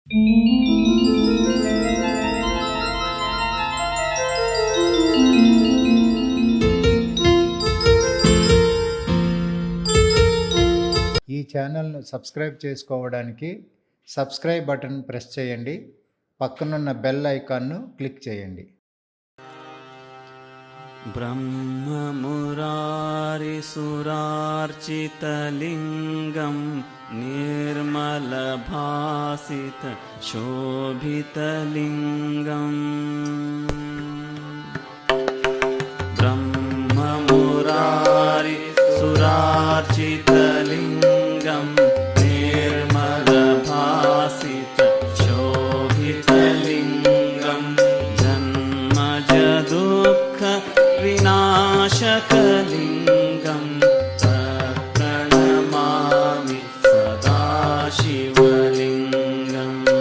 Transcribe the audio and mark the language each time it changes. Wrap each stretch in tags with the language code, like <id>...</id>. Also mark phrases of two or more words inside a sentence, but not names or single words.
<te>ఈ ఛానల్ను సబ్స్క్రైబ్ చేసుకోవడానికి సబ్స్క్రైబ్ బటన్ ప్రెస్ చేయండి. పక్కనున్న బెల్ ఐకాన్ను క్లిక్ చేయండి.</te> <sa>ब्रह्ममुरारिसुरार्चितलिङ्गं निर्मलभासितशोभितलिङ्गम् ब्रह्ममुरारिसुरार्चितलिङ्गं निर्मलभासितशोभितलिङ्गं जन्मजदुःख विनाशकलिङ्गं प्रणमामि सदा शिवलिङ्गम्।</sa>